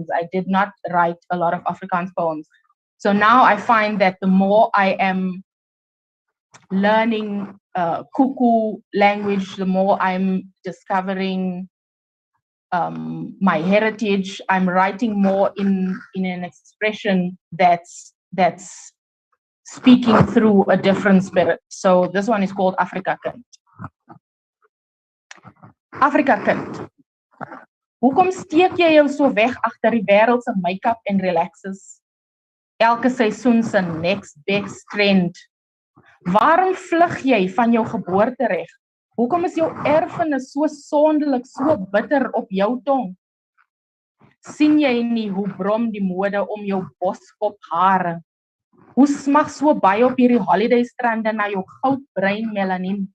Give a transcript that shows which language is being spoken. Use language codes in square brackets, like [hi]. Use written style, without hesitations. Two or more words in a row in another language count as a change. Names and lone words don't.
[en] I did not write a lot of Afrikaans poems. So now I find that the more I am learning Kuku language, the more I'm discovering my heritage. I'm writing more in an expression that's speaking through a different spirit. So this one is called Afrika Kind. Afrika Kind. [af] Hoekom steek jy jou so weg agter die wêreld se make-up en relaxes? Elke seisoen se [en] next best trend. [af] Waarom vlug jy van jou geboortereg? Hoekom is jou erfenis so sonderlik, so bitter op jou tong? Sien jy nie hoe brom die mode om jou boskop hare? Hoe smag so baie op hierdie holiday strande na jou goudbruin melanien?